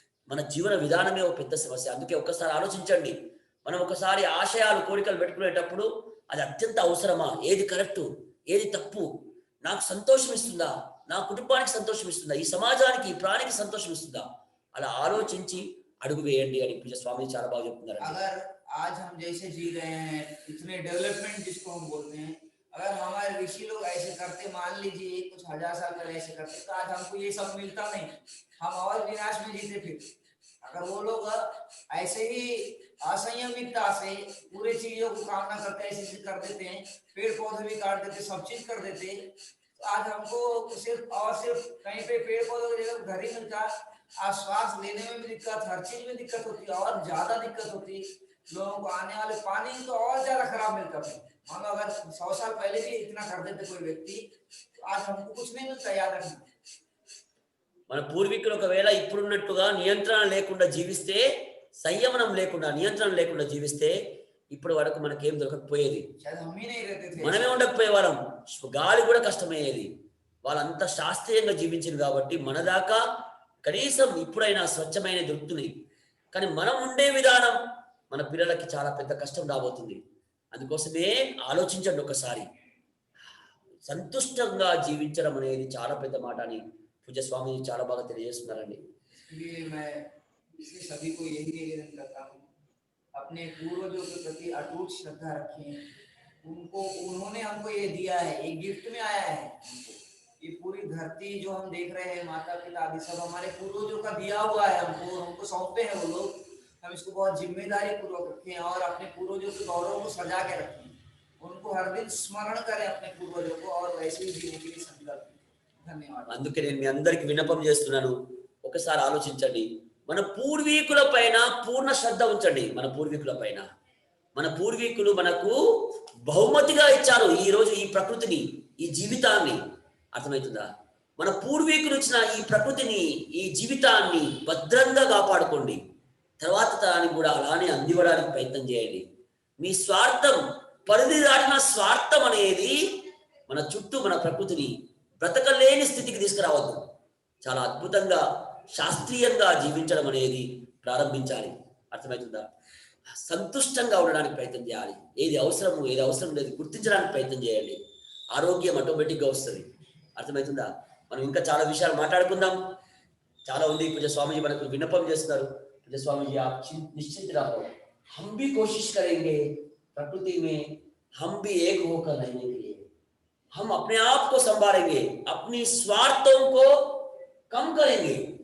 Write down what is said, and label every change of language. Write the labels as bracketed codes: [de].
[te] మన జీవన విధానమే ఒక పెద్ద సమస్య. అందుకే ఒక్కసారి ఆలోచించండి, మనం ఒకసారి ఆశయాలు కోరికలు పెట్టుకునేటప్పుడు అది అత్యంత అవసరమా, ఏది కరెక్టు, ఏది తప్పు, నాకు సంతోషం ఇస్తుందా, నా కుటుంబానికి సంతోషం ఇస్తుందా, ఈ సమాజానికి, ఈ ప్రాణికి సంతోషం ఇస్తుందా, అలా ఆలోచించి అడుగు వేయండి అని పూజ్య స్వామి చాలా బాగా చెప్తున్నారు. [hi] अगर आज हम जैसे जी रहे हैं, इतने डेवलपमेंट जिसको हम बोलते हैं, अगर हमारे ऋषि लोग ऐसे करते, मान लीजिए कुछ 1000 साल पहले ऐसे करते, तो आज हमको ये सब मिलता नहीं, हम और विनाश में जीते फिर। अगर वो लोग ऐसे ही असंयमितता से पूरे चीजों को कामना करते, ऐसे कर देते हैं, पेड़ पौधे भी काट देते, सब चीज कर देते, तो आज हमको सिर्फ और सिर्फ कहीं पे पेड़ पौधों की जगह घर ही मिलता, आज श्वास लेने में भी दिक्कत, हर चीज में दिक्कत होती, और ज्यादा दिक्कत होती। लोगों को आने वाले पानी तो और ज्यादा खराब मिलता था। हम अगर 100 साल पहले भी इतना कर देते कोई व्यक्ति, तो आज हमको कुछ नहीं मिलता, याद रखना। [te] మన పూర్వీకులు ఒకవేళ ఇప్పుడున్నట్టుగా నియంత్రణ లేకుండా జీవిస్తే, సంయమనం లేకుండా, నియంత్రణ లేకుండా జీవిస్తే ఇప్పటి వరకు మనకేం దొరకకపోయేది. మనమే ఉండకపోయేవాళ్ళం, గాలి కూడా కష్టమయ్యేది, వాళ్ళంతా శాస్త్రీయంగా జీవించారు కాబట్టి మన దాకా కనీసం ఇప్పుడైనా స్వచ్ఛమైన దొరుకుతున్నాయి. కానీ మనం ఉండే విధానం మన పిల్లలకి చాలా పెద్ద కష్టం రాబోతుంది. అందుకోసమే ఆలోచించండి ఒకసారి. సంతుష్టంగా జీవించడం అనేది చాలా పెద్ద మాట అని పూజ్య స్వామి చాలా బాగా తెలియజేస్తున్నారండి. [hi] इसलिए मैं इसलिए सभी को यही निवेदन करता हूँ, अपने पूर्वजों के प्रति अटूट श्रद्धा रखें। उनको उन्होंने हमको ये दिया है, ये गिफ्ट में आया है हमको। ये पूरी धरती जो हम देख रहे हैं, माता पिता आदि सब हमारे पूर्वजों का दिया हुआ है, हमको सौंपे हैं वो लोग। हम इसको बहुत जिम्मेदारी पूर्वक रखें और अपने पूर्वजों के गौरव को सजा के रखें। उनको हर दिन स्मरण करें अपने पूर्वजों को और वैसे ही जीने के लिए संकल्प लें। धन्यवाद। [te] అందుకే నేను మీ అందరికి విన్నపం చేస్తున్నాను. ఒకసారి ఆలోచించండి. మన పూర్వీకుల పైన పూర్ణ శ్రద్ధ ఉంచండి. మన పూర్వీకుల పైన మన పూర్వీకులు మనకు బహుమతిగా ఇచ్చారు ఈ రోజు ఈ ప్రకృతిని, ఈ జీవితాన్ని. అర్థమవుతుందా? మన పూర్వీకులు ఇచ్చిన ఈ ప్రకృతిని, ఈ జీవితాన్ని భద్రంగా కాపాడుకోండి. తర్వాత తరానికి కూడా అలానే అందివ్వడానికి ప్రయత్నం చేయండి. మీ స్వార్థం, పరిధి దాటిన స్వార్థం అనేది మన చుట్టూ మన ప్రకృతిని బ్రతకలేని స్థితికి తీసుకురావద్దు. చాలా అద్భుతంగా శాస్త్రీయంగా జీవించడం అనేది ప్రారంభించాలి. అర్థమవుతుందా? సంతుష్టంగా ఉండడానికి ప్రయత్నం చేయాలి. ఏది అవసరము ఏది అవసరం లేదు గుర్తించడానికి ప్రయత్నం చేయండి. ఆరోగ్యం ఆటోమేటిక్గా వస్తుంది. అర్థమవుతుందా? మనం ఇంకా చాలా విషయాలు మాట్లాడుకుందాం. చాలా ఉంది. పూజ్య స్వామిజీ మనకు విన్నపం చేస్తున్నారు. [hi] पूज्य स्वामी जी आप निश्चिंत रहो, हम भी कोशिश करेंगे प्रकृति में हम भी एक होकर रहने के लिए। हम अपने आप को संभालेंगे, अपनी स्वार्थों को कम करेंगे.